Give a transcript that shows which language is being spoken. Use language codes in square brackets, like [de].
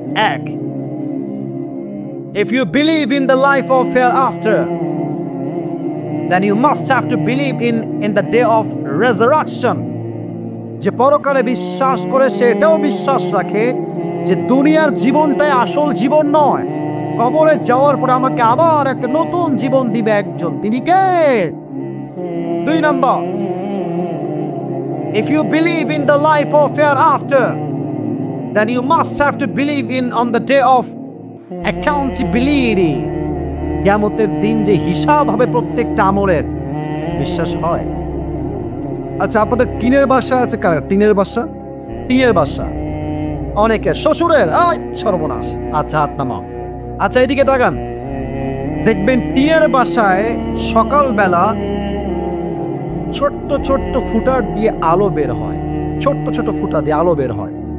[en] 1, if you believe in the life of hereafter, then you must have to believe in the day of resurrection. [bn] যে পরকালে বিশ্বাস করে সে এটাও বিশ্বাস রাখে যে দুনিয়ার জীবনটাই আসল জীবন নয়, কবরে যাওয়ার পরে আমাকে আবার একটা নতুন জীবন দিবে একজন। তিনি কে? [en] 2 নম্বর, if you believe in the life of hereafter, then you must have to believe on the day of accountability. [bn] কিয়ামতের দিন যে হিসাব হবে প্রত্যেকটা আমলের, বিশ্বাস হয়? আচ্ছা, আপনাদের টিনের বাসা আছে কার? টিনের বাসা? টিনের বাসা অনেকে, শ্বশুরের সর্বনাশ। আচ্ছা, হাত নামাও। আচ্ছা, এদিকে তাকান, দেখবেন টিনের বাসায় সকালবেলা ছোট্ট ছোট্ট ফুটার দিয়ে আলো বের হয়, ছোট্ট ছোট্ট ফুটা দিয়ে আলো বের হয়।